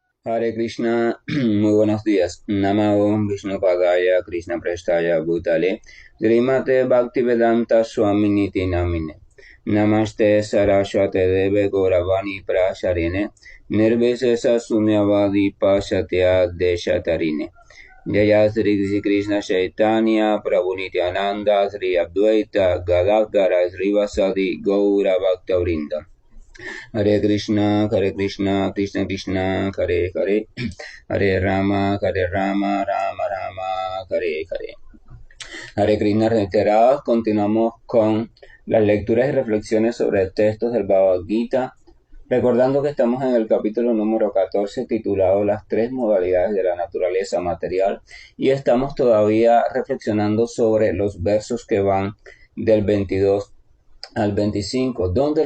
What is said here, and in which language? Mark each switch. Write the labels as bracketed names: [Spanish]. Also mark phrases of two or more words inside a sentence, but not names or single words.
[Sanskrit] Hare Krishna, [Spanish] muy buenos días. [Sanskrit] Namo Vishnu Padaya Krishna Prestaya Bhutale Srimate Bhaktivedanta Swaminiti Namine Namaste Saraswate Deve Gauravani Prasharine Nirvisesa Sunyavadi Pashatya Deshatarine Jaya Sri Krishna Chaitanya Prabhu Nityananda Sri Advaita Gadadhara Sri Vasadi Gaura Bhaktavrinda Hare Krishna, Krishna Krishna, Hare Hare, Hare Rama, Rama Rama, Hare Hare. Hare Krishna [Spanish] reiterados, continuamos con las lecturas y reflexiones sobre textos del Bhagavad Gita, recordando que estamos en el capítulo número 14 titulado Las tres modalidades de la naturaleza material y estamos todavía reflexionando sobre los versos que van del 22 al 25, donde el